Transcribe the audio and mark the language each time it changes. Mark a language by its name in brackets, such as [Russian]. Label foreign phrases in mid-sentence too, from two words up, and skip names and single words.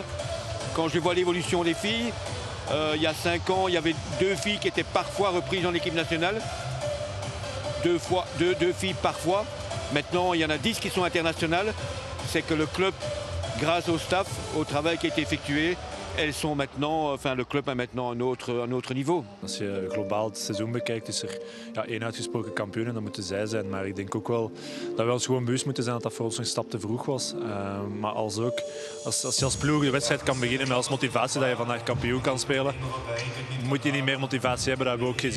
[French] Quand je vois l'évolution des filles, il y a 5 ans, il y avait 2 filles qui étaient parfois reprises en équipe nationale. 2 filles parfois. Maintenant, il y en a 10 qui sont internationales. C'est que le club, grâce au staff, au travail qui a été effectué, elles sont maintenant, enfin le club a maintenant een autre niveau. [Dutch] Als je globaal het seizoen bekijkt, is er één uitgesproken kampioen en dat moeten zij zijn. Maar ik denk ook wel dat we ons gewoon bewust moeten zijn dat dat voor ons een stap te vroeg was. Maar als je als ploeg de wedstrijd kan beginnen met als motivatie dat je vandaag kampioen kan spelen, moet je niet meer motivatie hebben. Dat hebben we ook gezien.